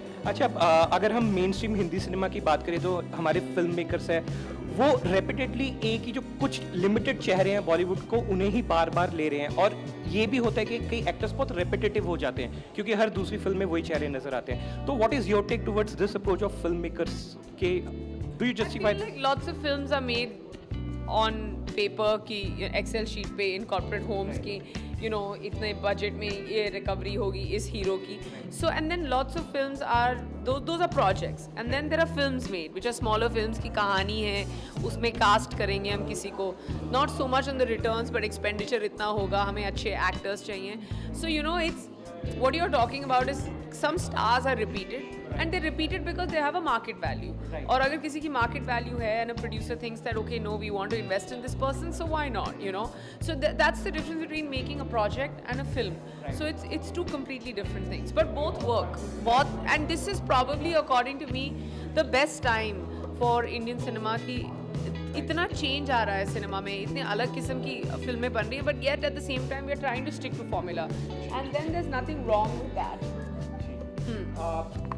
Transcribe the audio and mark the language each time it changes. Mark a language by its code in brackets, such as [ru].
[hi] अच्छा, अगर हम मेन स्ट्रीम हिंदी सिनेमा की बात करें तो हमारे फिल्म मेकर्स हैं वो रेपिटेडली एक ही जो कुछ लिमिटेड चेहरे हैं बॉलीवुड को उन्हें ही बार बार ले रहे हैं और ये भी होता है कि कई एक्टर्स बहुत रेपिटेटिव हो जाते हैं क्योंकि हर दूसरी फिल्म में वही चेहरे नजर आते हैं. [en] तो what is your take towards this approach of film makers के do you justify? Like lots of films are made on paper [hi] की एक्सेल शीट पे [en] in corporate homes [hi] की you know इतने बजट में ये रिकवरी होगी इस हीरो की. [en] So and then lots of films are those are projects and then there are films made which are smaller films [hi] की कहानी है, उसमें कास्ट करेंगे हम किसी को, [en] not so much on the returns but expenditure [hi] इतना होगा, हमें अच्छे [en] actors चाहिए. So you know it's what you're talking about is some stars are repeated and they're repeated because they have a market value. Right. [hi] और अगर किसी की market value है [en] and a producer thinks that okay no we want to invest in this person so why not, you know. So that's the difference between making a project and a film. Right. So it's two completely different things but both work. And this is probably according to me the best time for Indian cinema [hi] की इतना change आ रहा है cinema में, इतने अलग किस्म की फिल्में बन रही है [en] But yet at the same time we are trying to stick to formula and then there is nothing wrong with that.